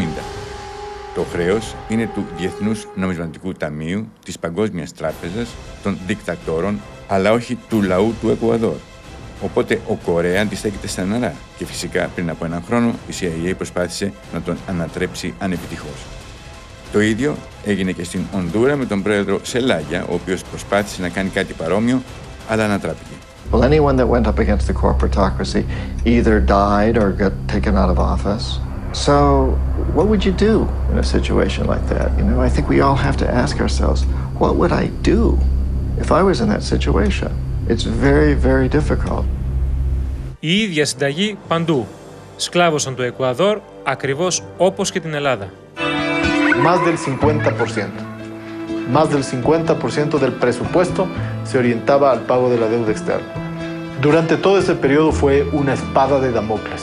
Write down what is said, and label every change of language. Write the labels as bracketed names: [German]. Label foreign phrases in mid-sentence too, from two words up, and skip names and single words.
[Greek] Το χρέος είναι του Διεθνούς Νομισματικού Ταμείου, της Παγκόσμιας Τράπεζας, των δικτατόρων, αλλά όχι του λαού του Εκουαδόρ. Οπότε ο Κορέα αντιστέκεται στεναρά και φυσικά πριν από έναν χρόνο η CIA προσπάθησε να τον ανατρέψει ανεπιτυχώς. Το ίδιο έγινε και στην Ονδούρα με τον πρόεδρο Σελάγια, ο οποίος προσπάθησε να κάνει κάτι παρόμοιο, αλλά ανατράπηκε. [English] Well, anyone that went up against the corporatocracy either died or got taken out of office. So what would you do in a situation like that? You know, I think we all have to ask ourselves, what would I do if I was in that situation? It's very, very difficult. [Greek] Η ίδια συνταγή παντού. Σκλάβωσαν το Εκουαδόρ ακριβώς όπως και την Ελλάδα. [Spanish] Más del 50%. Más del 50% del presupuesto se orientaba al pago de la deuda externa. Durante todo ese periodo fue una espada de Damocles.